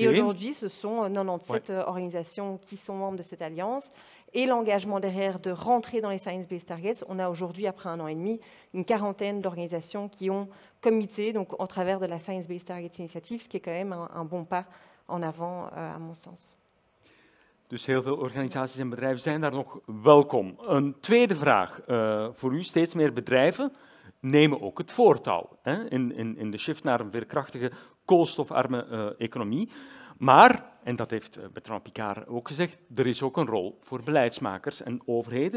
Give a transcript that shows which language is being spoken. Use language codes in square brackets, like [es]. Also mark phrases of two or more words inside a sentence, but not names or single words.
[fr] Et aujourd'hui, ce sont 97 organisations qui sont membres de cette alliance. Et l'engagement derrière de rentrer dans les Science-Based Targets, on a aujourd'hui, après 1 an et demi, une quarantaine d'organisations qui ont comité, donc en travers de la Science-Based Targets Initiative, ce qui est quand même un bon pas en avant, à mon sens. [nl] Dus heel veel organisaties en bedrijven zijn daar nog welkom. Een tweede vraag voor u. Steeds meer bedrijven nemen ook het voortouw in de shift naar een veerkrachtige, koolstofarme economie. Maar, en dat heeft Bertrand Piccard ook gezegd, er is ook een rol voor beleidsmakers en overheden.